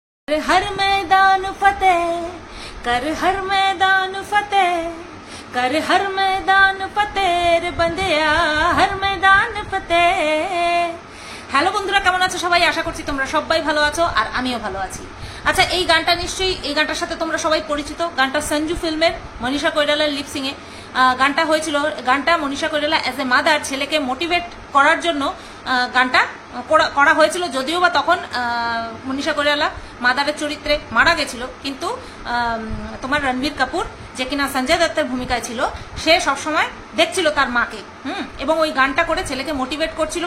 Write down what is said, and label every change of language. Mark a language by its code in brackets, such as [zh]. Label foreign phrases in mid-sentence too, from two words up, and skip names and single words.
[hi] हर मैदान फतेह कर, हर मैदान फतेह कर, हर मैदान फतेह बंदेया, हर मैदान फतेह। [bn] হ্যালো বন্ধুরা, কেমন আছো সবাই? আশা করছি তোমরা সবাই ভালো আছো আর আমিও ভালো আছি। আচ্ছা, এই গানটা নিশ্চয়ই, এই গানটার সাথে তোমরা সবাই পরিচিত। গানটা সঞ্জু ফিল্মের, মনীষা কৈরালার লিপসিং এ গানটা হয়েছিল। গানটা মনীষা কৈরালা [en] as a mother [bn] ছেলেকে মোটিভেট করার জন্য গানটা করা হয়েছিল, যদিও বা তখন মনীষা কৈরালা মাদারের চরিত্রে মারা গেছিল, কিন্তু তোমার রণবীর কাপুর, যে কিনা সঞ্জয় দত্তের ভূমিকায় ছিল, সে সবসময় দেখছিল তার মাকে, এবং ওই গানটা করে ছেলেকে মোটিভেট করছিল।